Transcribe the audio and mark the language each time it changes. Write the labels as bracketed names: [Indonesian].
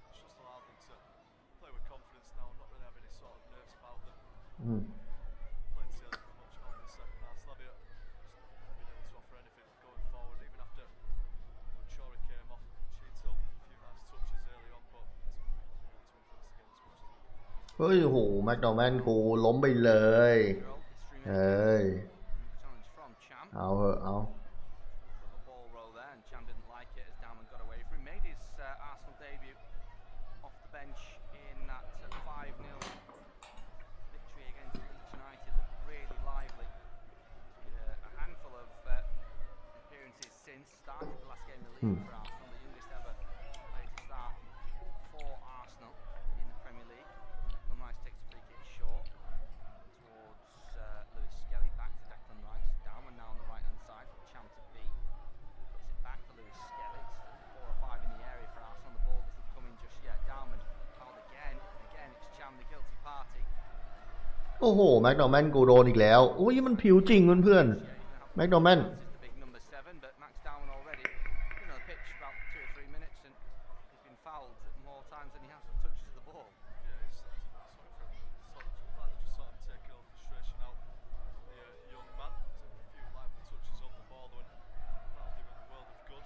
[English] It's just allowed them to play with confidence now, not really have any sort of nerves about them. Plenty of much on the second half. Slavia just not been able to offer anything going forward, even after Chori came off. Cheetil, a few nice touches early on, but it's not been able to influence the game as much as [Thai] เฮ้ยโหแม็กโดแมนกูล้มไปเลยเฮ้ย [English] Challenge from Cham. [Thai] เอาเหอะเอา [English] A ball roll there, and Cham didn't like it as Dalman got away from him. Made his Arsenal debut off the bench in that 5-0 victory against Leeds United. Looked really lively. A handful of appearances since. Started the last game of the league for Arsenal, the youngest ever player to start for Arsenal in the Premier League. Rice takes a free kick short towards Lewis Skelly, back to Declan Rice. Dalman now on the right hand side for Cham to beat. Puts it back to Lewis Skelly. It's 4 or 5 in the area for Arsenal. The ball doesn't come in just yet. Dalman fouled again. Again, it's Cham, the guilty party. [Thai] โอ้โหแม็กโดแมนกูโดนอีกแล้วอุ้ยมันผิวจริงเพื่อนๆแม็กโดแมน [English] This is the big number 7, but Max Dalman already been on the pitch for about 2 or 3 minutes, and he's been fouled more times than he has touches the ball. Yeah, he's sorry for just sort of taking all the frustration out of the young man. Took a few lively touches off the ball, though, and that'll do him a world of good.